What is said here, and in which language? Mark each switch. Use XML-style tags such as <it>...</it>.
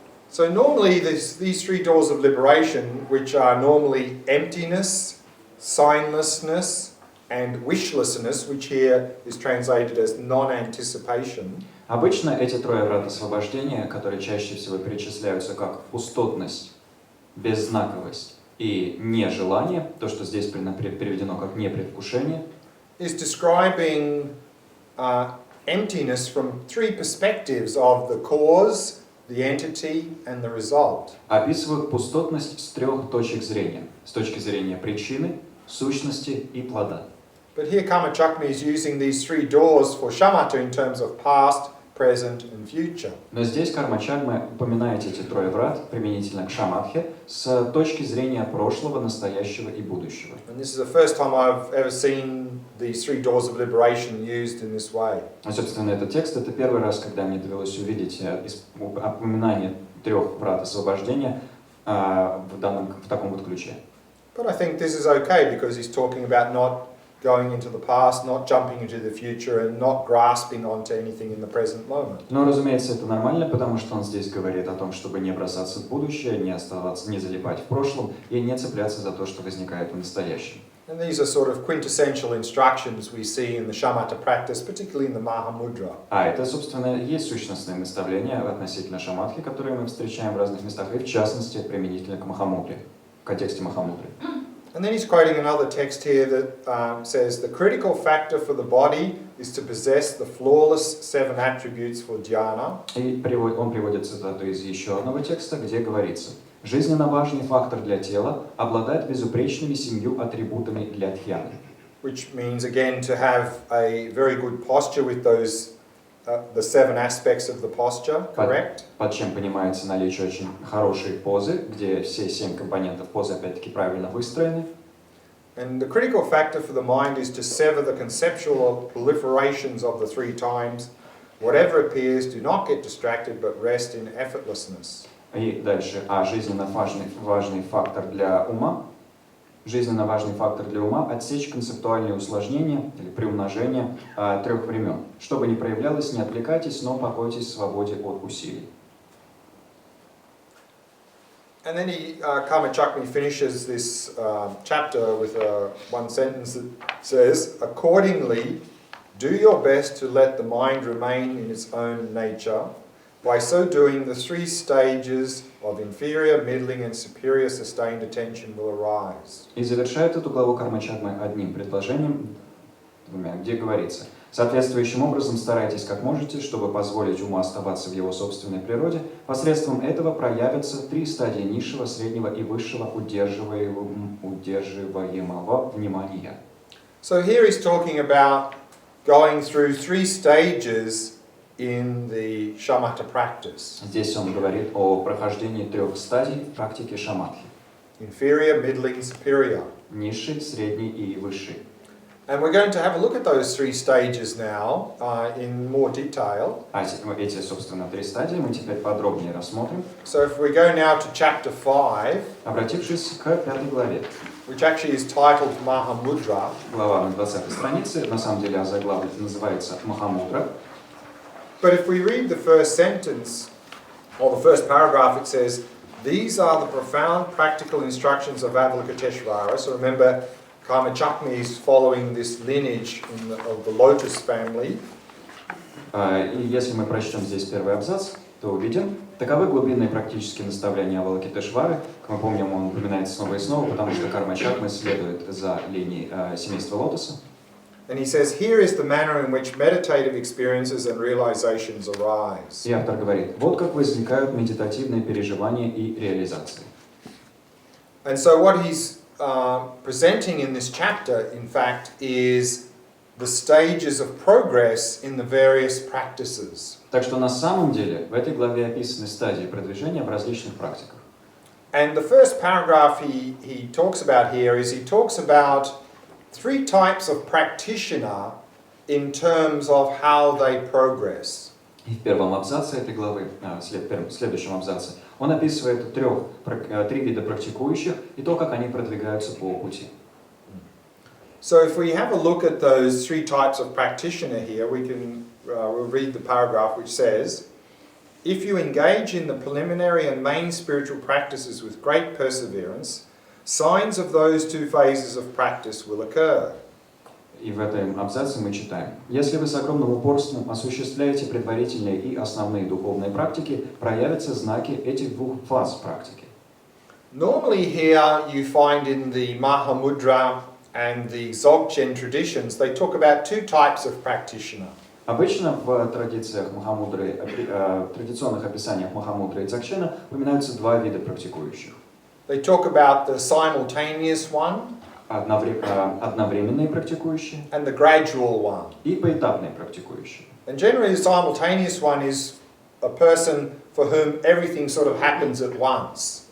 <en>So normally these three doors of liberation, which are normally emptiness, signlessness, and wishlessness, which here is translated as non-anticipation.</en> <ru>Обычно эти трое врат освобождения, которые чаще всего перечисляются как пустотность, беззнаковость и нежелание, то, что здесь переведено как непредвкушение,</ru> <en>is describing emptiness from three perspectives of the cause, the entity, and the result.</en> <ru>описывают пустотность с трех точек зрения. С точки зрения причины, сущности и плода.</ru> <en>But here Karma Chagme is using these three doors for shamatha in terms of past, present, and future.</en> <ru>Но здесь Карма Чагме упоминает эти трое врат применительно к шаматхе с точки зрения прошлого, настоящего и будущего.</ru> <en>And this is the first time I've ever seen these three doors of liberation used in this way.</en> <ru>А, собственно, этот текст — это первый раз, когда мне довелось увидеть упоминание трех врат освобождения в таком вот ключе.</ru> <en>But I think this is okay because he's talking about not going into the past, not jumping into the future, and not grasping onto anything in the present moment.</en> <ru>Но, разумеется, это нормально, потому что он здесь говорит о том, чтобы не бросаться в будущее, не оставаться, не залипать в прошлом и не цепляться за то, что возникает в настоящем.</ru> <en>And these are sort of quintessential instructions we see in the shamatha practice, particularly in the mahamudra.</en> <ru>А это, собственно, есть сущностные наставления относительно шаматхи, которые мы встречаем в разных местах, и в частности, применительно к махамудре, в контексте махамудры.</ru> <en>And then he's quoting another text here that says, the critical factor for the body is to possess the flawless seven attributes for dhyana.</en> <ru>И он приводит цитату из еще одного текста, где говорится: жизненно важный фактор для тела — обладать безупречными 7 атрибутами для дхьяны.</ru> <en>Which means, again, to have a very good posture with those, the 7 aspects of the posture, correct?</en> <ru>Под чем понимается наличие очень хорошей позы, где все 7 компонентов позы опять-таки правильно выстроены.</ru> <en>And the critical factor for the mind is to sever the conceptual proliferations of the 3 times. Whatever appears, do not get distracted, but rest in effortlessness.</en> <ru>И дальше, жизненно важный фактор для ума. Жизненно важный фактор для ума — отсечь концептуальные усложнения или приумножения 3 времен. Что бы ни проявлялось, не отвлекайтесь, но покойтесь в свободе от усилий.</ru> <en>And then Karma Chagme finishes this chapter with one sentence that says, accordingly, do your best to let the mind remain in its own nature. By so doing, the 3 stages of inferior, middling, and superior sustained attention will arise.</en> <ru>И завершает эту главу Карма Чагме одним предложением, где говорится: соответствующим образом старайтесь как можете, чтобы позволить уму оставаться в его собственной природе. Посредством этого проявятся 3 стадии низшего, среднего и высшего удерживаемого внимания.</ru> <en>So here he's talking about going through 3 stages in the shamatha practice.</en> <ru>Здесь он говорит о прохождении 3 стадий в практике шаматхи.</ru> <en>Inferior, middling, superior.</en> <ru>Низший, средний и высший.</ru> <en>And we're going to have a look at those 3 stages now in more detail.</en> <ru>Эти, собственно, 3 стадии мы теперь подробнее рассмотрим.</ru> <en>So if we go now to chapter 5,</en> <ru>Обратившись к 5 главе.</ru> <en>which actually is titled Mahamudra.</en> <ru>Глава на 20 странице, на самом деле озаглавлена, называется «Махамудра».</ru> <en>But if we read the first sentence, or the first paragraph, it says, these are the profound practical instructions of Avalokiteshvara. So remember, Karma Chagme is following this lineage of the lotus family.</en> <ru>И если мы прочтем здесь первый абзац, то увидим: таковы глубинные практические наставления Авалокитешвары. Как мы помним, он упоминается снова и снова, потому что Карма Чагме следует за линией семейства лотоса.</ru> <en>And he says, here is the manner in which meditative experiences and realizations arise.</en> <ru>И автор говорит, вот как возникают медитативные переживания и реализации.</ru> <en>And so what he's presenting in this chapter, in fact, is the stages of progress in the various practices.</en> <ru>Так что на самом деле в этой главе описаны стадии продвижения в различных практиках.</ru> <en>And the first paragraph he talks about here is he talks about three types of practitioner in terms of how they progress.</en> <ru>И в первом абзаце этой главы, в следующем абзаце, он описывает три вида практикующих и то, как они продвигаются по пути.</ru> <en>So if we have a look at those three types of practitioner here, we'll read the paragraph which says, if you engage in the preliminary and main spiritual practices with great perseverance, signs of those two phases of practice will occur.</en> <ru>И в этом абзаце мы читаем: если вы с огромным упорством осуществляете предварительные и основные духовные практики, проявятся знаки этих двух фаз практики.</ru> <en>Normally here you find in the Mahamudra and the Dzogchen traditions, they talk about two types of practitioner.</en> <ru>Обычно в традициях махамудры, традиционных описаниях махамудры и дзогчена упоминаются два вида практикующих.</ru> <en>They talk about the simultaneous one</en> <ru>Одновременные практикующие</ru> <en>and the gradual one.</en> <ru>и поэтапные практикующие.</ru> <en>And generally the simultaneous one is a person for whom everything sort of happens at once.</en>